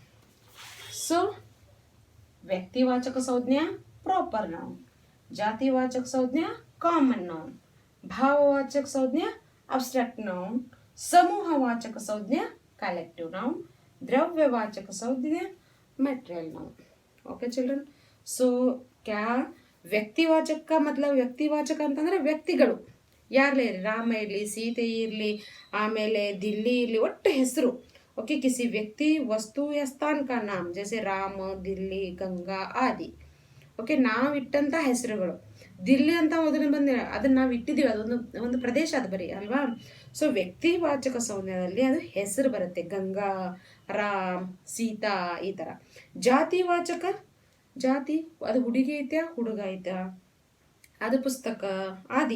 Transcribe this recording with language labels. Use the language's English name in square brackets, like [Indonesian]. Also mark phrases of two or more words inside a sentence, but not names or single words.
[Hindi] सो व्यक्तिवाचक संज्ञा [English] proper noun, [Hindi] जातिवाचक संज्ञा [English] common noun, [Hindi] भाववाचक संज्ञा [English] abstract noun, [Hindi] समूहवाचक संज्ञा [English] collective noun, [Hindi] द्रव्यवाचक संज्ञा [English] material noun. okay children, [Hindi] सो क्या ವ್ಯಕ್ತಿವಾಚಕ का मतलब [Kannada] ವ್ಯಕ್ತಿವಾಚಕ ಅಂತಂದ್ರೆ ವ್ಯಕ್ತಿಗಳು ಯಾರೇ ಇರಲಿ, ರಾಮ ಇರಲಿ, ಸೀತೆ ಇರಲಿ, ಆಮೇಲೆ ದಿಲ್ಲಿ ಇರಲಿ, ಒಟ್ಟು ಹೆಸರು. [Hindi] ओके, किसी व्यक्ति, वस्तु या स्थान का नाम, जैसे राम, दिल्ली, गंगा आदि. [Kannada] ಓಕೆ, ನಾವಿಟ್ಟಂಥ ಹೆಸರುಗಳು. ದಿಲ್ಲಿ ಅಂತ ಮೊದಲು ಬಂದಿರ, ಅದನ್ನ ನಾವು ಇಟ್ಟಿದ್ದೀವಿ, ಅದೊಂದು ಪ್ರದೇಶ ಅದು ಬರೀ ಅಲ್ವಾ. ಸೊ ವ್ಯಕ್ತಿವಾಚಕ ಸಂಜ್ಞೆಯಲ್ಲಿ ಅದು ಹೆಸರು ಬರುತ್ತೆ, ಗಂಗಾ, ರಾಮ್, ಸೀತಾ, ಈ ಥರ. ಜಾತಿವಾಚಕ, ಜಾತಿ, ಅದು ಹುಡುಗಿ ಐತ್ಯಾ ಹುಡುಗ ಐತಾ, ಅದು ಪುಸ್ತಕ ಆದಿ.